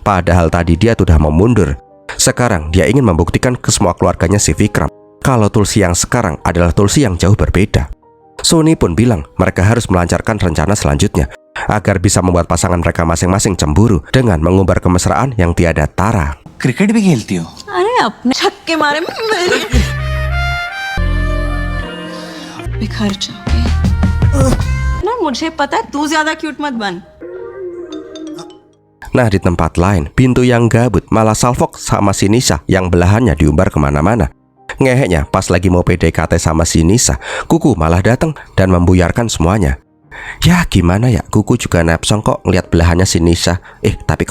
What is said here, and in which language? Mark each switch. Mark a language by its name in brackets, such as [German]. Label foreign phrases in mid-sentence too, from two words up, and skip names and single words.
[Indonesian] Padahal tadi dia sudah mau mundur. Sekarang dia ingin membuktikan ke semua keluarganya si Vikram kalau Tulsi yang sekarang adalah Tulsi yang jauh berbeda. Suni pun bilang mereka harus melancarkan rencana selanjutnya agar bisa membuat pasangan mereka masing-masing cemburu dengan mengumbar kemesraan yang tiada tara. [Hindi] क्रिकेट भी खेलती हो? अरे अपने छक्के मारे मेरे बिखर जाओगे ना। मुझे पता है तू ज्यादा क्यूट मत बन. [Indonesian] Nah, di tempat lain, pintu yang gabut malah salfok sama si Nisha yang belahannya diumbar kemana-mana. Ngeheknya pas lagi mau PDKT sama si Nisha, Kuku malah datang dan membuyarkan semuanya. Ya gimana ya, Kuku juga nepsong kok ngeliat belahannya si Nisha.